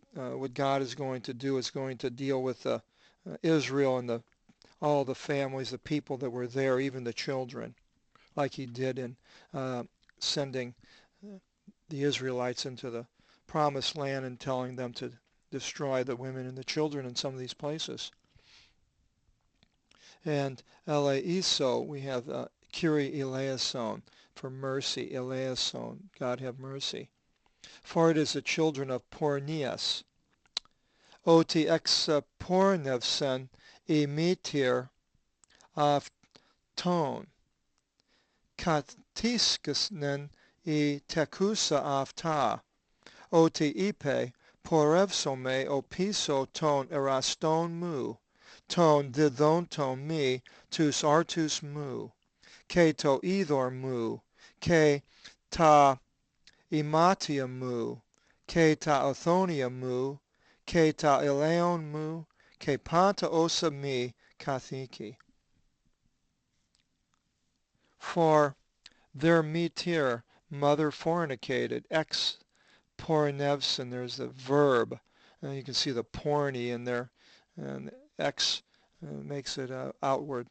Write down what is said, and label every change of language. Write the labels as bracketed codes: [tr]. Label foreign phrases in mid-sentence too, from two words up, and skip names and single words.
[en] What God is going to do is going to deal with Israel and all the families, the people that were there, even the children, like he did in sending the Israelites into the promised land and telling them to destroy the women and the children in some of these places. And eleiso, we have [el] Κύριε ἐλέησον, [en] for mercy, eleison, God have mercy. For it is the children of Porneus. [el] ὅτι ἐξεπόρνευσεν ἡ μήτηρ αὐτῶν. κατῄσχυνεν ἡ τεκοῦσα αὐτά. ὅτι εἶπε πορεύσομαι ὀπίσω τῶν ἐραστῶν μου. τῶν διδόντων μοι τοὺς ἄρτους μου. καὶ τὸ ὕδωρ μου. καὶ τὰ ἱμάτιά μου. καὶ τὰ ὀθόνιά μου. καὶ τὸ ἔλαιόν μου. καὶ πάντα ὅσα μοι καθήκει. [en] For their mitir, mother fornicated, [el] ἐξεπόρνευσεν, [en] there's the verb. You can see the porny in there, and ex makes it outward.